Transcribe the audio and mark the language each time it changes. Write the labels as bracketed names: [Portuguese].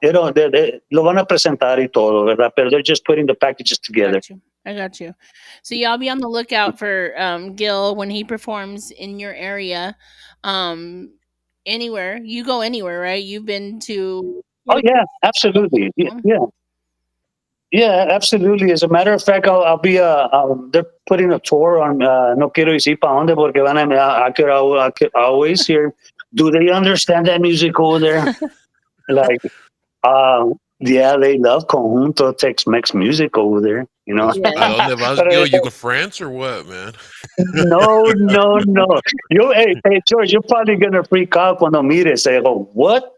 [Spanish] Lo van a presentar y todo, ¿verdad? Pero [English] they're just putting the packages together. Got you. I got you. So y'all be on the lookout for Gil when he performs in your area. Anywhere you go, anywhere, right? You've been to. Oh yeah, absolutely. Yeah, absolutely. As a matter of fact, I'll be. They're putting a tour on. [Spanish] No quiero decir para dónde porque van [English] I could always hear. Do they understand that music over there? Like, yeah, they love conjunto Tex-Mex music over there. You know. Yes. [Spanish] ¿A dónde vas, Gil? [English] You go to France or what, man? No, no, no. Hey, George, you're probably gonna freak out when I meet it. Say, "Oh, what?